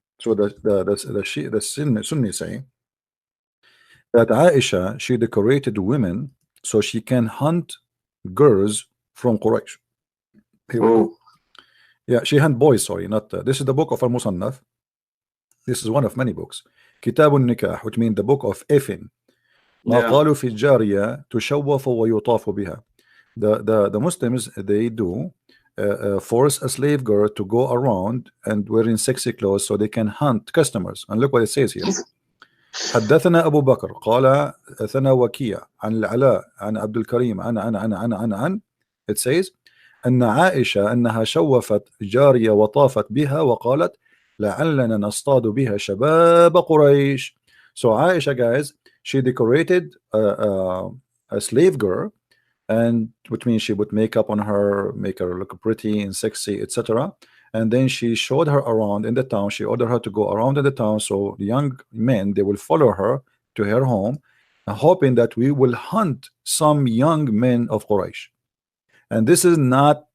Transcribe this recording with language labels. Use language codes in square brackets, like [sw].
[en] So the Sunni say that Aisha, she decorated women so she can hunt girls from Quraysh. Yeah, she hunt boys, sorry, not this is the book of Al-Musannaf. This is one of many books. Kitab al-Nikah, which means the book of effing. [ar] ما قالوا في الجارية تشوف ويطاف بها. [en] The Muslims, they do force a slave girl to go around and wearing sexy clothes so they can hunt customers. And look what it says here. [ar] حدثنا أبو بكر قال ثنا وكيع عن العلاء عن عبد الكريم عن [en] it says [ar] أن عائشة أنها شوفت جارية وطافت بها وقالت لعلنا نصطاد بها شباب قريش. [en] So Aisha, guys, she decorated a slave girl, and which means she would make up on her, make her look pretty and sexy, etc. And then she showed her around in the town. She ordered her to go around in the town, so the young men, they will follow her to her home, hoping that we will hunt some young men of Quraysh. And this is not